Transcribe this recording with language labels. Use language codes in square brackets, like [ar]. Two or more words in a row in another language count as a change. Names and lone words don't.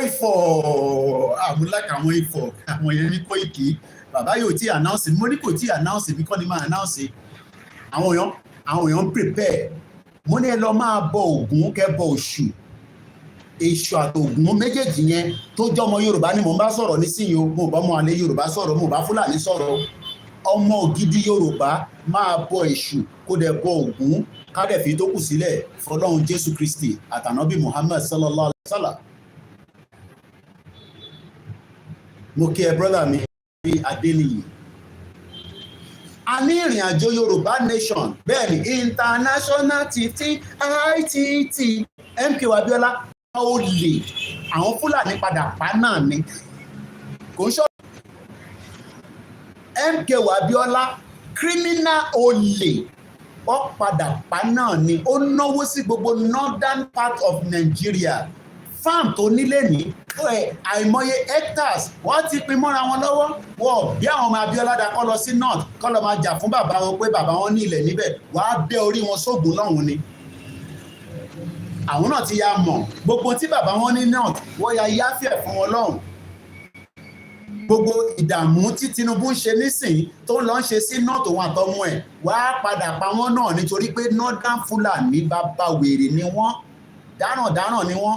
[yo] Ifọ̀ àmúlákà àwọn Ifọ̀ àwọn yẹn ní Kóìkì bàbá yóò tí announce mo ní kò tí announce bí kọ́ ni máa announce àwọn èèyàn prepare mo ní ẹ lọ máa bọ Ògún kẹ́ bọ Èṣù àtògùn méjèèjì yẹn tó jẹ́ ọmọ Yorùbá ni mò ń bá sọ̀rọ̀ nísìnyí o mo bá ọmọ àlè Yorùbá sọ̀rọ̀ mo bá Fúlàní sọ̀rọ̀ ọmọ ògidì Yorùbá máa bọ Èṣù kó dẹ̀ bọ Ògún ká dẹ̀ fi tó kù sílẹ̀ fọlọ́run Jésù Kristi àtànábì Muhammad [ar] صلى الله عليه وسلم. [yo] Mo kí ẹ brọ́dà mi Adéníyì. A ní ìrìn àjò Yorùbá nation bẹ́ẹ̀ ni international títí ITT MKO Abiola ó lè àwọn Fúlàní padà pa náà ni kò ń ṣọ́ MKO Abiola criminal olè ó padà pa náà ni ó náwó sí gbogbo [en] northern part of Nigeria [yo] farm tó nílé ní àìmọye hectares wọ́n ti pín mọ́ra wọn lọ́wọ́ wọ́n bí àwọn ọmọ Abiola dá kọ́ lọ sí north kọ́ lọ máa jà fún bàbá wọn pé bàbá wọn ní ilẹ̀ níbẹ̀ wàá bẹ́ orí wọn sóògùn lọ́hùn ni àwọn náà ti ya mọ̀ gbogbo tí bàbá wọn ní north wọ́n ya yáfẹ́ fún wọn lọ́hùn gbogbo ìdààmú tí Tinubu ń ṣe nísìnyí tó lọ ń ṣe sí north òun àtọmọ ẹ̀ wàá padà pa wọ́n náà nítorí pé northern Fúlàní bàbá wèrè ni wọ́n dáràn ni wọ́n.